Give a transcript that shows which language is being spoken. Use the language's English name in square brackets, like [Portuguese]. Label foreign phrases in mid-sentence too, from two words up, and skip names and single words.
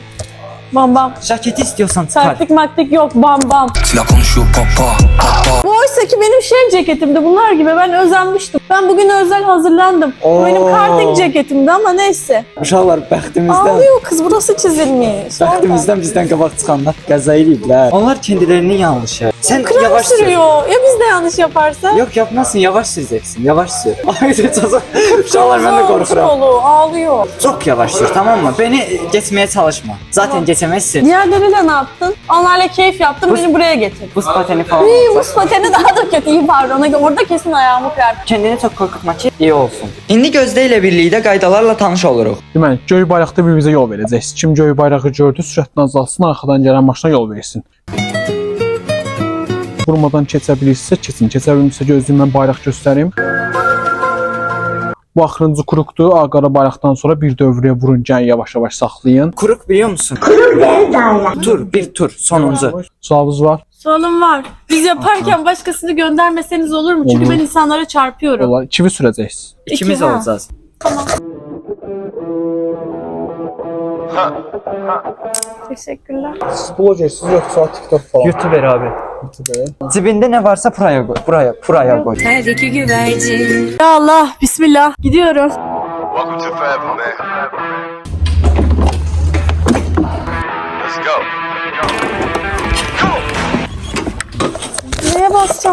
[Turkish] Bam bam. Jaketi istiyorsan çıkar. Sertlik maktik yok. Bam bam. Bu oysa ki benim şey ceketimdi bunlar gibi. Ben özenmiştim. Ben bugün özel hazırlandım. Bu benim karting ceketimdi ama neyse. [Azerbaijani] Uşaqlar bəxtimizdən, [Turkish] Ağlıyor kız burası çizilmiş. [Azerbaijani] bəxtimizdən bizdən qabaq çıxanlar qəza eləyiblər. [Turkish] Onlar kendilerinin yanlışı. Sen Krem yavaş sür. sürüyor. Ya biz de yanlış yaparsak? Yok yapmazsın, yavaş süreceksin. Yavaş sür. Ay çocuk. Uşaqlar ben de korkuram. Kolu, ağlıyor. Çok yavaş sür, tamam mı? Beni geçmeye çalışma. Zaten geçemezsin. Diğerleriyle ne yaptın? Onlarla keyif yaptın, beni buraya getirdin. Buz pateni falan İyi, olsa. buz pateni daha da kötü. İyi pardon. Orada kesin ayağımı kırar. Kendini çok korkutma ki iyi olsun. [Azerbaijani] İndi Gözdə ilə birlikdə qaydalarla tanış oluruq. Deməli, göy bayraqda bir-birimizə yol verəcəksiniz. Kim göy bayrağı gördü, sürətini azaltsın, arxadan gələn maşına yol versin. Vurmadan keçə bilirsinizsə keçin, keçə bilmirsə gözləyin mən bayraq göstərim. Bu axırıncı kurukdur. Ağ-qara bayraqdan sonra bir dövrəyə vurun, gəlin yavaş-yavaş saxlayın. [Turkish] Kuruk biliyor musun? Tur, bir tur, sonuncu. [Azerbaijani] Sualınız var? [Turkish] Sorunum var. Biz yaparken başkasını göndermeseniz olur mu? Çünkü Olur. ben insanlara çarpıyorum. [Azerbaijani] Olar, çivi sürəcəksiniz. [Turkish] İkimiz ha. olacağız. Teşekkürler. [Azerbaijani] Siz blogersiniz yoxsa TikTok falan? [Turkish] YouTuber abi. Cibinde ne varsa buraya koy. Buraya koy. Her iki güvercin Ya Allah, bismillah. Gidiyorum. [English] Welcome to Forever, man. Let's go. [Turkish] Neye basacağım?